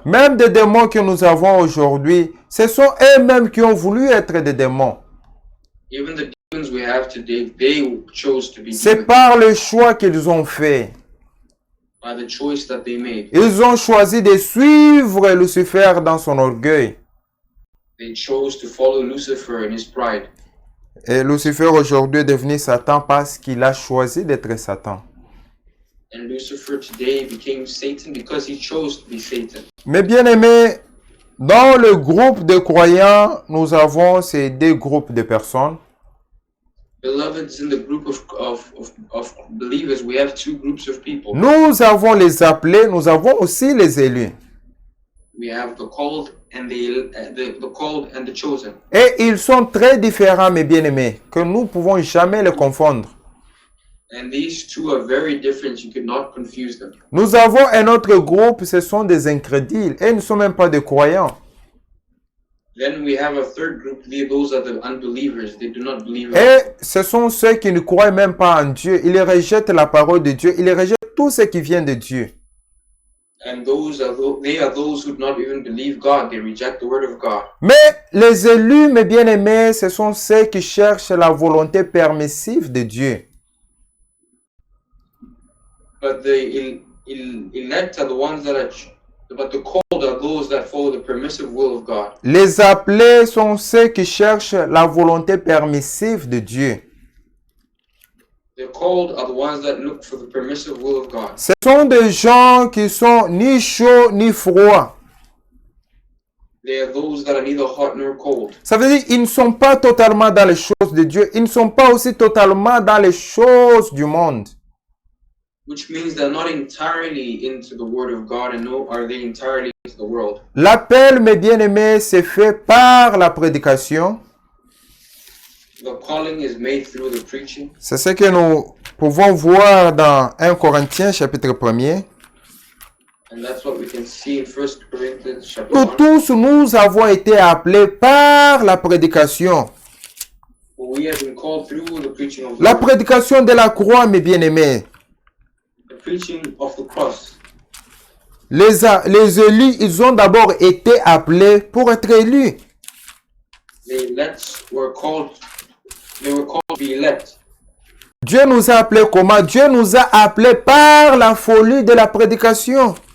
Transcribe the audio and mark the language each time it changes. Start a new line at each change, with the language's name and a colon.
French: Même des démons que nous avons aujourd'hui, ce sont eux-mêmes qui ont voulu être des démons.
English: Even the demons we have today, they chose to be
French: C'est
English: demons
French: par le choix qu'ils ont fait.
English: by the choice that they made.
French: Ils ont choisi de suivre Lucifer dans son orgueil.
English: They chose to follow Lucifer in his pride.
French: Et Lucifer aujourd'hui est devenu Satan parce qu'il a choisi d'être Satan.
English: And Lucifer today became Satan because he chose to be Satan.
French: Mais bien aimé, dans le groupe de croyants, nous avons ces deux groupes de personnes.
English: Beloveds, in the group of believers, we have two groups of people.
French: Nous avons les appelés, nous avons aussi les élus.
English: We have the called and the called and the chosen.
French: Et ils sont très différents, mes bien-aimés, que nous ne pouvons jamais les confondre.
English: And these two are very different. You cannot confuse them.
French: Nous avons un autre groupe, ce sont des incrédules et ils ne sont même pas des croyants.
English: Then we have a third group. Those are the unbelievers. They do not believe.
French: Et ce sont ceux qui ne croient même pas en Dieu. Ils rejettent la parole de Dieu. Ils rejettent tout ce qui vient de Dieu.
English: And they are those who do not even believe God. They reject the word of God.
French: Mais les élus, mes bien-aimés, ce sont ceux qui cherchent la volonté permissive de Dieu.
English: But the elect are the ones that are, but the called are those that follow the permissive will of God.
French: Les appelés sont ceux qui cherchent la volonté permissive de Dieu.
English: The called are the ones that look for the permissive will of God.
French: Ce sont des gens qui sont ni chauds ni froids.
English: They are those that are neither hot nor cold.
French: Ça veut dire qu'ils ne sont pas totalement dans les choses de Dieu. Ils ne sont pas aussi totalement dans les choses du monde.
English: Which means they're not entirely into the word of God, and nor are they entirely into the world.
French: L'appel, mes bien-aimés, c'est fait par la prédication.
English: The calling is made through the preaching.
French: C'est ce que nous pouvons voir dans 1 Corinthiens chapitre 1er.
English: And that's what we can see in 1 Corinthians chapter
French: Nous
English: 1.
French: tous, nous avons été appelés par la prédication.
English: For we have been called through the preaching of the
French: La
English: word,
French: prédication de la croix, mes bien-aimés.
English: the preaching of the cross.
French: Les élus, ils ont d'abord été appelés pour être élus.
English: The elect were called, they were called to be elect.
French: Dieu nous a appelés comment? Dieu nous a appelés par la folie de la prédication.